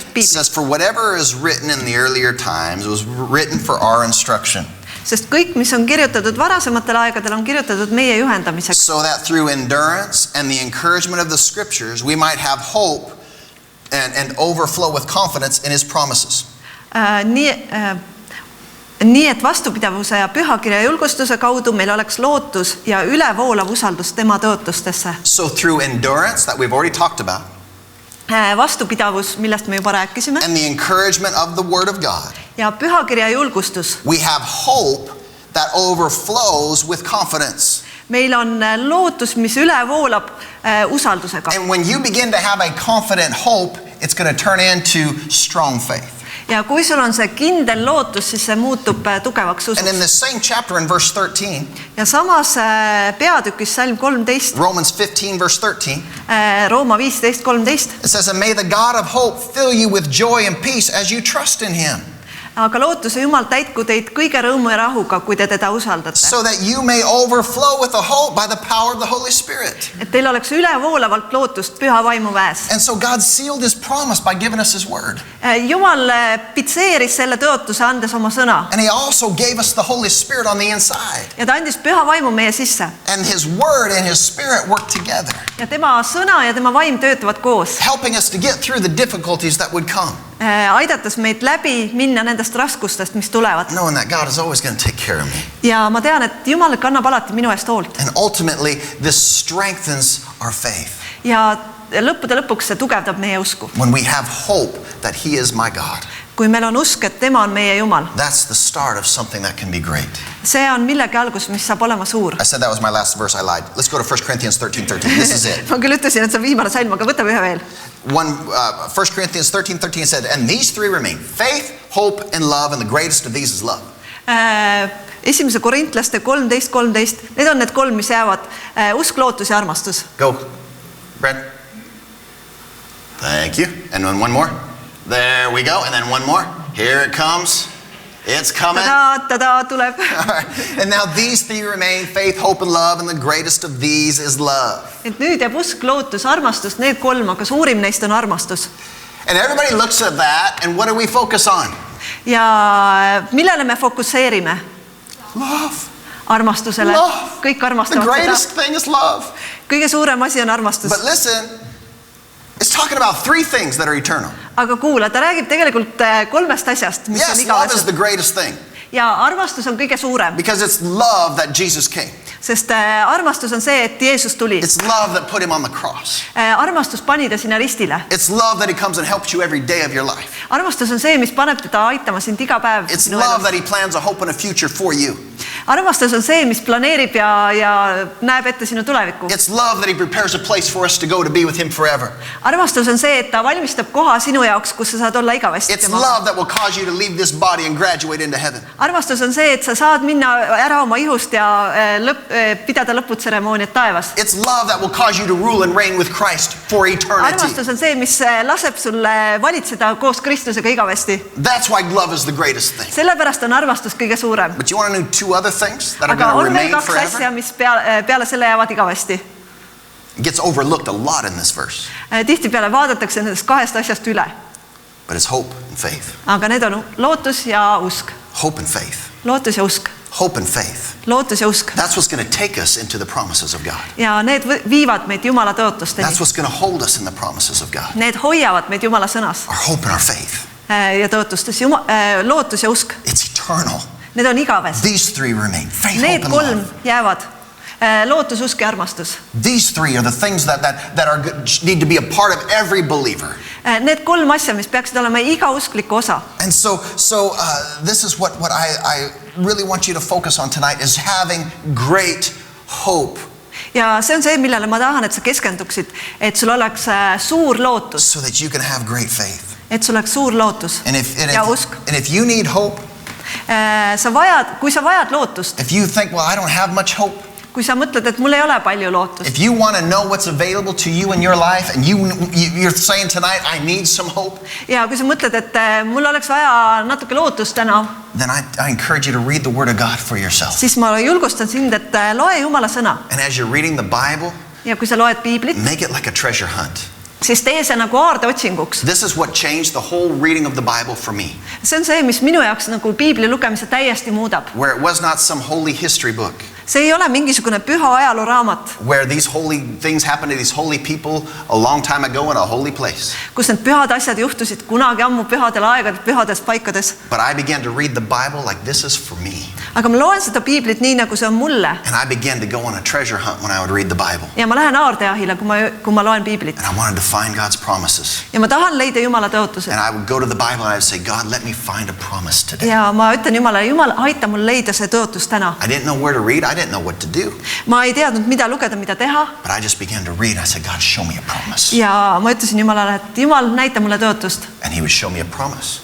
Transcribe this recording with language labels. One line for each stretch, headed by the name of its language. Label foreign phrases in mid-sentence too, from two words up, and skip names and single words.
English: It
Estonian: piibli.
English: says, for whatever is written in the earlier times was written for our instruction.
Estonian: Sest kõik, mis on kirjutatud varasematel aegadel, on kirjutatud meie juhendamiseks.
English: So that through endurance and the encouragement of the scriptures, we might have hope and overflow with confidence in his promises.
Estonian: Nii et vastupidavuse ja pühakirja julgustuse kaudu meil oleks lootus ja ülevoolav usaldus tema tõotustesse.
English: So through endurance that we've already talked about.
Estonian: Vastupidavus, millest me juba rääkisime.
English: And the encouragement of the word of God.
Estonian: Ja pühakirja julgustus.
English: We have hope that overflows with confidence.
Estonian: Meil on lootus, mis ülevoolab usaldusega.
English: And when you begin to have a confident hope, it's going to turn into strong faith.
Estonian: Ja kui sul on see kindel lootus, siis see muutub tugevaks usuks.
English: And in the same chapter in verse 13,
Estonian: ja samas peatükis salm 13,
English: Romans 15 verse 13,
Estonian: Rooma 15:13,
English: it says, and may the God of hope fill you with joy and peace as you trust in him.
Estonian: Aga lootuse Jumal täitku teid kõige rõõmu ja rahuga, kui te teda usaldate.
English: So that you may overflow with the hope by the power of the Holy Spirit.
Estonian: Et teil oleks ülevoolavalt lootust püha vaimu väes.
English: And so God sealed his promise by giving us his word.
Estonian: Jumal pitseeris selle tõotuse andes oma sõna.
English: And he also gave us the Holy Spirit on the inside.
Estonian: Ja ta andis püha vaimu meie sisse.
English: And his word and his spirit work together.
Estonian: Ja tema sõna ja tema vaim töötavad koos.
English: Helping us to get through the difficulties that would come.
Estonian: Aidates meid läbi minna nendest raskustest, mis tulevad.
English: Knowing that God is always going to take care of me.
Estonian: Ja ma tean, et Jumal kannab alati minu eest hoolt.
English: And ultimately this strengthens our faith.
Estonian: Ja lõppude lõpuks see tugevdab meie usku.
English: When we have hope that he is my God.
Estonian: Kui meil on usk, et tema on meie Jumal.
English: That's the start of something that can be great.
Estonian: See on millegi algus, mis saab olema suur.
English: I said that was my last verse, I lied. Let's go to 1 Corinthians 13:13. This is it.
Estonian: Ma küll ütlesin, et see on viimane salm, aga võtame ühe veel.
English: 1 Corinthians 13:13 said, and these three remain, faith, hope, and love, and the greatest of these is love.
Estonian: Esimese Korintlaste 13:13, need on need kolm, mis jäävad. Usk, lootus ja armastus.
English: Go, Brad. Thank you. And then one more. There we go. And then one more. Here it comes. It's coming.
Estonian: Tada, tuleb.
English: All right. And now these three remain, faith, hope, and love, and the greatest of these is love.
Estonian: Et nüüd jääb usk, lootus, armastus, need kolm, aga suurim neist on armastus.
English: And everybody looks at that, and what do we focus on?
Estonian: Ja millele me fokuseerime?
English: Love.
Estonian: Armastusele.
English: Love.
Estonian: Kõik
English: The
Estonian: armastavad
English: greatest
Estonian: seda.
English: thing is love.
Estonian: Kõige suurem asi on armastus.
English: But listen, it's talking about three things that are eternal.
Estonian: Aga kuula, ta räägib tegelikult kolmest asjast, mis on
English: Yes, love is
Estonian: igavesed.
English: the greatest thing
Estonian: Ja armastus on kõige suurem,
English: because it's love that Jesus came.
Estonian: sest armastus on see, et Jeesus tuli.
English: It's love that put him on the cross.
Estonian: Armastus pani ta sinna ristile.
English: It's love that he comes and helps you every day of your life.
Estonian: Armastus on see, mis paneb teda aitama sind iga päev
English: It's
Estonian: sinu
English: love
Estonian: elus.
English: that he plans a hope and a future for you.
Estonian: Armastus on see, mis planeerib ja näeb ette sinu tulevikku.
English: It's love that he prepares a place for us to go to be with him forever.
Estonian: Armastus on see, et ta valmistab koha sinu jaoks, kus sa saad olla igavesti
English: It's
Estonian: tema.
English: love that will cause you to leave this body and graduate into heaven.
Estonian: Armastus on see, et sa saad minna ära oma ihust ja pidada lõputseremooniat taevas.
English: It's love that will cause you to rule and reign with Christ for eternity.
Estonian: Armastus on see, mis laseb sulle valitseda koos Kristusega igavesti.
English: That's why love is the greatest thing.
Estonian: Sellepärast on armastus kõige suurem.
English: But you want to know two other things that are
Estonian: Aga
English: going to
Estonian: on veel
English: remain
Estonian: kaks asja,
English: forever?
Estonian: mis peale selle jäävad igavesti.
English: It gets overlooked a lot in this verse.
Estonian: Tihtipeale vaadatakse nendest kahest asjast üle.
English: But it's hope and faith.
Estonian: Aga need on lootus ja usk.
English: Hope and faith.
Estonian: Lootus ja usk.
English: Hope and faith.
Estonian: Lootus ja usk.
English: That's what's going to take us into the promises of God.
Estonian: Ja need viivad meid Jumala tõotusteni.
English: That's what's going to hold us in the promises of God.
Estonian: Need hoiavad meid Jumala sõnas
English: Our hope and our faith.
Estonian: ja tõotustes. Lootus ja usk.
English: It's eternal.
Estonian: Need on igavesed.
English: These three remain. Faith,
Estonian: Need
English: hope, and
Estonian: kolm
English: love.
Estonian: jäävad. Lootus, usk ja armastus.
English: These three are the things that are need to be a part of every believer.
Estonian: Need kolm asja, mis peaksid olema iga uskliku osa.
English: And so this is what I really want you to focus on tonight is having great hope.
Estonian: Ja see on see, millele ma tahan, et sa keskenduksid, et sul oleks suur lootus,
English: So that you can have great faith.
Estonian: et sul oleks suur lootus
English: And
Estonian: ja usk.
English: if you need hope,
Estonian: Kui sa vajad lootust,
English: if you think, well, I don't have much hope,
Estonian: kui sa mõtled, et mul ei ole palju lootust,
English: if you want to know what's available to you in your life and you're saying tonight, I need some hope,
Estonian: ja kui sa mõtled, et mul oleks vaja natuke lootust täna,
English: then I encourage you to read the Word of God for yourself.
Estonian: siis ma julgustan sind, et loe Jumala sõna.
English: And as you're reading the Bible,
Estonian: Ja kui sa loed piiblit,
English: make it like a treasure hunt.
Estonian: siis tee see nagu aardeotsinguks.
English: This is what changed the whole reading of the Bible for me,
Estonian: See on see, mis minu jaoks nagu piibli lugemise täiesti muudab.
English: where it was not some holy history book,
Estonian: See ei ole mingisugune püha ajalooraamat,
English: where these holy things happened to these holy people a long time ago in a holy place.
Estonian: kus need pühad asjad juhtusid kunagi ammu pühadel aegadel, pühades paikades.
English: But I began to read the Bible like this is for me.
Estonian: Aga ma loen seda piiblit nii, nagu see on mulle.
English: And I began to go on a treasure hunt when I would read the Bible.
Estonian: Ja ma lähen aardeahile, kui ma loen piiblit.
English: And I wanted to find God's promises.
Estonian: Ja ma tahan leida Jumala tõotused.
English: And I would go to the Bible and I would say, God, let me find a promise today.
Estonian: Ja ma ütlen Jumalale, Jumal, aita mul leida see tõotus täna.
English: I didn't know where to read. I didn't know what to do.
Estonian: Ma ei teadnud, mida lugeda, mida teha.
English: But I just began to read. I said, God, show me a promise.
Estonian: Ja ma ütlesin Jumalale, et Jumal, näita mulle tõotust.
English: And he would show me a promise.